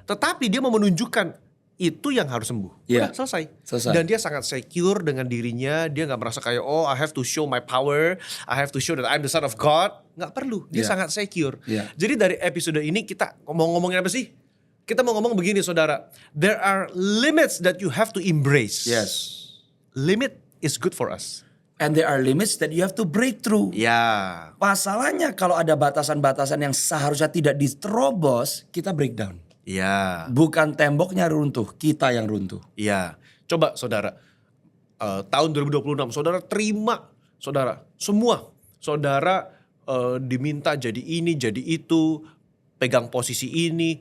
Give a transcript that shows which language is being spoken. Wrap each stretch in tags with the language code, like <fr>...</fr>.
<id>Tetapi dia mau menunjukkan itu yang harus sembuh. Udah, selesai. Dan dia sangat secure dengan dirinya. Dia gak merasa kayak,</id> <en>I have to show my power. I have to show that I'm the son of God.</en> <id>Gak perlu. Dia sangat secure. Jadi dari episode ini kita ngomongin apa sih? Kita mau ngomong begini, saudara.</id> <en>There are limits that you have to embrace. Yes. Limit is good for us. And there are limits that you have to break through.</en> <id>Masalahnya kalau ada batasan-batasan yang seharusnya tidak diterobos, kita breakdown. Bukan temboknya runtuh, kita yang runtuh. Coba saudara, tahun 2026 saudara terima, saudara semua. Saudara diminta jadi ini, jadi itu, pegang posisi ini.</id>